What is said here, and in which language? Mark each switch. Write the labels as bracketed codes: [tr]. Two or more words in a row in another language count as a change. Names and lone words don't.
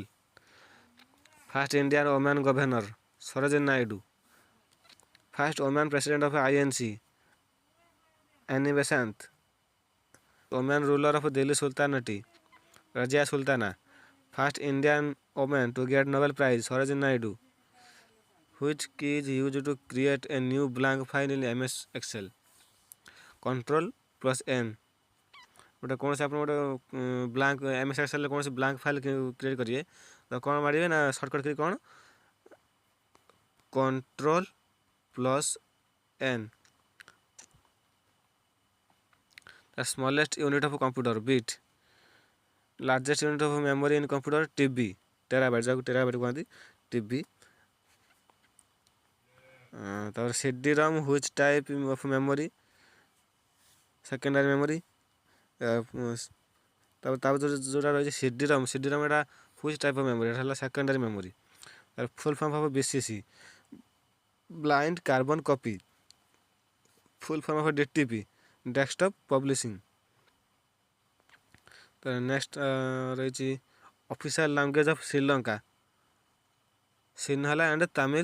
[en] First Indian woman governor ସରୋଜିନୀ ନାଇଡୁ। First woman president of INC ଆନି ବେସାନ୍ତ। Woman ruler of Delhi Sultanate ରଜିଆ ସୁଲତାନା। First Indian woman to get Nobel prize ସରୋଜିନୀ ନାଇଡୁ। Which key is used to create a new blank file in MS Excel? [or] Ctrl+N। ଗୋଟେ କୌଣସି ଆପଣ ଗୋଟେ ବ୍ଲାଙ୍କ MS Excelରେ କୌଣସି [en] blank file create [or] କରିବେ ତ କ'ଣ ମାରିବେ ନା [en] shortcut key [or] କ'ଣ Ctrl+N। [en] The smallest unit of computer bit। largest unit of memory in computer TB ଟେରାବାଇଟ୍, [or] ଯାହାକୁ ଟେରାବାଇଟ୍ କୁହନ୍ତି [en] TB। ତାପରେ CD-ROM which type of memory? secondary memory. [or] ତାପରେ ଯେଉଁଟା ରହିଛି [en] CD-ROM ଏଟା which type of memory? [or] ଏଟା ହେଲା [en] secondary memory. ତାପରେ full form of BCC blind carbon copy. full form of DTP desktop publishing. ତ ନେକ୍ସଟ ରହିଛି official language of Sri Lanka Sinhala and Tamil.